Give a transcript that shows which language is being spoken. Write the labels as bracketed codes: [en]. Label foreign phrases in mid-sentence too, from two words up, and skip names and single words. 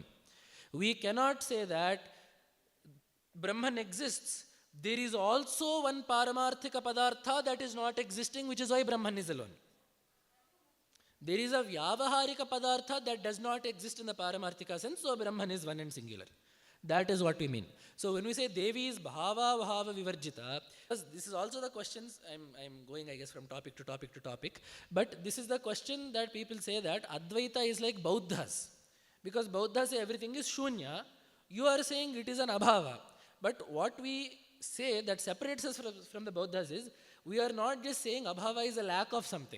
[en] We cannot say that Brahman exists. There is also one [sa] paramarthika padartha [en] that is not existing, which is why Brahman is alone. There is a [sa] vyavaharika padartha [en] that does not exist in the paramarthika sense, so Brahman is one and singular. That is what we mean. So when we say Devi is [sa] bhava bhava vivarjita, [en] this is also the questions, I'm going I guess from topic to topic to topic, but this is the question that people say that Advaita is like Bauddhas. Because Bauddhas say everything is shunya, you are saying it is an abhava. But what we say that separates us from the Bauddhas is, we are not just saying abhava is a lack of something.